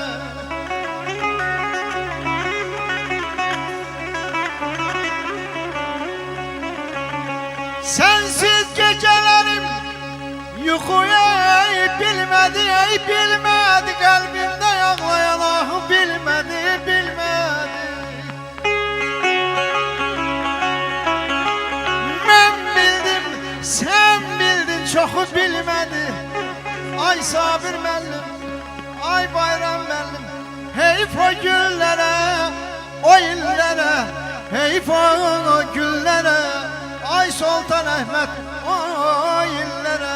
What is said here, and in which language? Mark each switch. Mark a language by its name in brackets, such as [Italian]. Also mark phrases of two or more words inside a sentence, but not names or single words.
[Turkish] Sensiz gecelerim yuxuya bilmedi, bilmedi. Kalbimde ağlayan ah bilmedi. Sen bildin çoxu bilmedi. [Azerbaijani] Ay sabir müəllim, ay bayram müəllim. Heyf o güllərə, o illərə, heyf o güllərə. Ay Sultan Əhməd, o illərə.